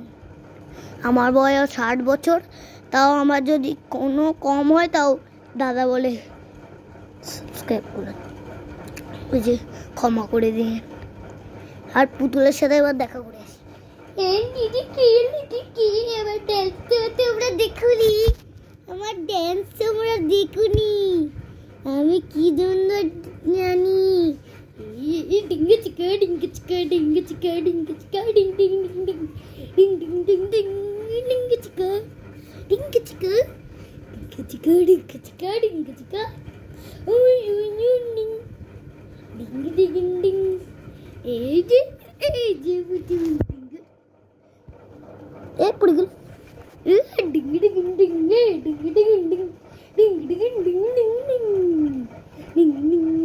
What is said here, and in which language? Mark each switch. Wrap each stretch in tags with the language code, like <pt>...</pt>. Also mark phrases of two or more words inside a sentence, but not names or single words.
<bn>আমার বয়স 60 বছর, তাও আমার যদি কোনো কম হয় তাও দাদা বলে সাবস্ক্রাইব করে, ওই যে ক্ষমা করে দিয়ে। আর পুতুলের সাথে এবার দেখা করে আসি। এবার ড্যান্স তোমরা দেখুনি, আমার ড্যান্স তোমরা দেখুনি, আমি কি সুন্দর জানি। ডিঙ্গে চিকা ডিঙ্গে চিকা ডিঙ্গে চিকা ডিঙ্গে চিকা ডিং ডিং ডিং ডিং ডিং ডিং ডিং ডিং ডিঙ্গে চিকা ডিঙ্গে চিকা ডিঙ্গে চিকা ডিঙ্গে চিকা ডিঙ্গে চিকা ওই ডিং ডিঙ্গে ডিং ডিং। এই যে বুঝি পড়ে গেল। ডিং ডিং ডিং ডিং ডিং ডিং ডিং ডিং ডিং ডিং ডিং ডিং ডিং ডিং।</bn>